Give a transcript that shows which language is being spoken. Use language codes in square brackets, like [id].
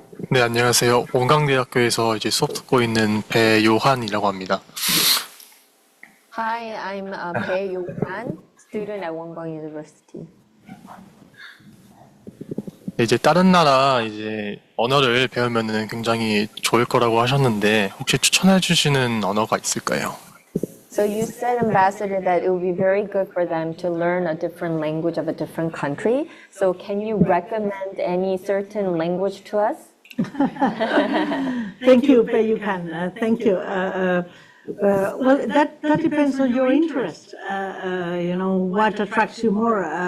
[ko] 네, 안녕하세요. 원광대학교에서 이제 수업 듣고 있는 배요한이라고 합니다. [en] Hi, I'm Bae Yo-han, student at Wonkwang University. [ko] 이제 다른 나라 이제 언어를 배우면은 굉장히 좋을 거라고 하셨는데 혹시 추천해 주시는 언어가 있을까요? [en] So you said, Ambassador, that it would be very good for them to learn a different language of a different country. So can you recommend any certain language to us? Thank you, you can. Thank you. Well, that depends on your interest. What attracts you more.